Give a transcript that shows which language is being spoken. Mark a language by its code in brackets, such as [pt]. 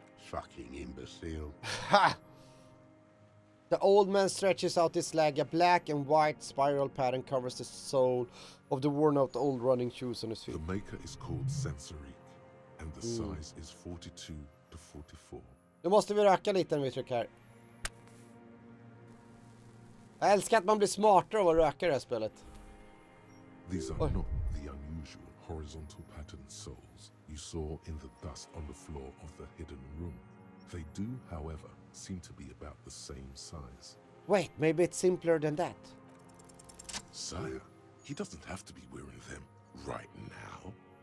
[en] Fucking imbecile. Ha! The old man stretches out his leg. A black and white spiral pattern covers the sole of the worn-out old running shoes on his feet. The maker is called Sensorique, and the size is 42 to 44. [sv] Nu måste vi röka lite när vi trycker här. Jag älskar att man blir smartare av att röka i det här spelet. [en] These are not the unusual horizontal patterned soles you saw in the dust on the floor of the hidden room. They do, however, seem to be about the same size. Wait, maybe it's simpler than that. Sire, he doesn't have to be wearing them right now.